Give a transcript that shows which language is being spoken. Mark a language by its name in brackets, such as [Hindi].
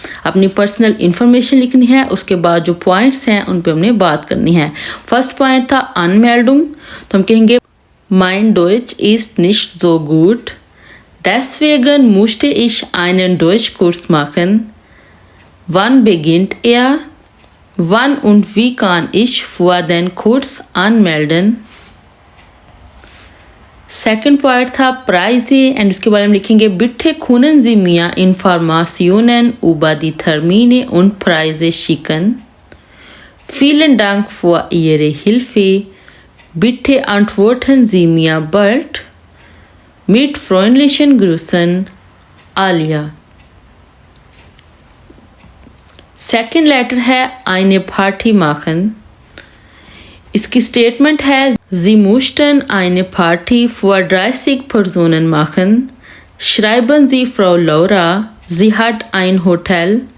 [Hindi] अपनी personal information लिखनी है। उसके बाद जो पॉइंट्स हैं उन पे हमने बात करनी है। फर्स्ट पॉइंट था अनमेल्डुंग, तो हम कहेंगे mine Deutsch is निश्ट so good [German] deswegen musste ich einen Deutschkurs machen. Wann beginnt er? Wann und wie kann ich vor den Kurs anmelden? [Hindi] Second point था प्राइजे एंड उसके बारे में लिखेंगे बिट्टे खूनन जी मिया इन्फॉर्मासियोनन [German] über die Termine und Preise schicken. Vielen Dank für Ihre Hilfe. Bitte antworten Sie mir bald. Mit freundlichen Grüßen, आलिया। [Hindi] Second letter है [German] eine Party machen। इसकी स्टेटमेंट है Sie mussten eine Party für 30 Personen machen. Schreiben Sie Frau Laura, sie hat ein Hotel.